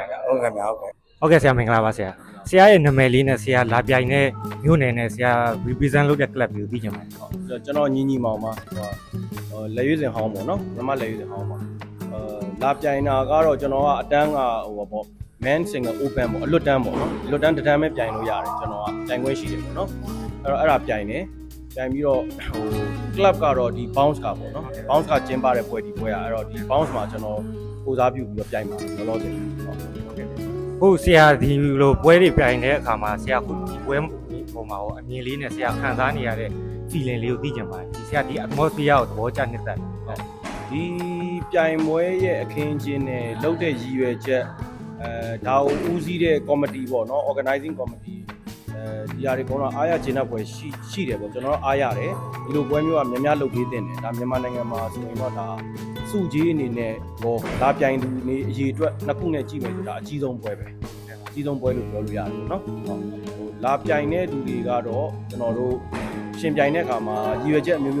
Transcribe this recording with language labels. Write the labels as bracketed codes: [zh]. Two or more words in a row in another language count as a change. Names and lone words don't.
[my] ဟုတ်ကဲ့ဗျာဟုတ် ကဲ့ဆရာမင်္ဂလာပါဆရာရဲ့နာမည်လေးနဲ့ဆရာလာပြိုင်တဲ့မြို့နယ်နဲ့ဆရာ represent လုပ်တဲ့ club ကိုသိချင်ပါတယ် ကျွန်တော်ညီမောင်ပါလက်ရွေးစင်ဟောင်းပေါ့နော်မမလက်ရွေးစင်ဟောင်းပါလာပြိုင်တာကတော့ကျွန်တော်ကအတန်းကပေါ့ [en] man single open [my] ပေါ့အလွတ်တန်းပေါ့နော်အလွတ်တန်းတစ်တန်းပဲပြိုင်လို့ရတယ်ကျွန်တော်ကပြိုင်ခွင့်ရှိတယ်ပေါ့နော်အဲ့ဒါပြိုင်တယ်ပြိုင်ပြီးတော့club ကတော့ဒီ bounce ကပေါ့နော် bounce ကကျင်းပတဲ့ပွဲဒီပွဲအဲ့တော့ဒီ bounce မှာကျွန်တော်ကိုစားပြုပြီးတော့ပြိုင်ပါလောလောဆယ် ဟုတ်ဆရာဒီလိုပွဲတွေပြိုင်တဲ့အခါမှာဆရာခုဒီပွဲပုံမှာရောအမြင်လေးနဲ့ဆရာခံစားနေရတဲ့ feeling လေးကိုသိချင်ပါတယ်ဆရာဒီ atmosphere ကိုသဘောကျနှစ်သက် ဒီပြိုင်ပွဲရဲ့အခင်းအကျင်းနဲ့လုပ်တဲ့ရည်ရွယ်ချက်ဒါကိုဦးစီးတဲ့ committee ပေါ့နော် [en] organizing committee [my] ဒီဟာတွေကတော့အားရကျင်းတဲ့ပွဲရှိတယ်ပေါ့ကျွန်တော်တို့အားရတယ်ဒီလိုပွဲမျိုးကများများလုပ်ပေးတင်တယ်ဒါမြန်မာနိုင်ငံမှာဆိုရင်တော့ဒါစုကြီးအနေနဲ့ဘောလာပြိုင်သူနေအရေးအတွက်နှစ်ခုနဲ့ကြည့်မယ်ဆိုတာအကြီးဆုံးပွဲပဲအကြီးဆုံးပွဲလို့ပြောလို့ရတယ်နော်ဟိုလာပြိုင်တဲ့လူတွေကတော့ကျွန်တော်တို့ရှင်ပြိုင်တဲ့အခါမှာရည်ရွယ်ချက်အမျိုး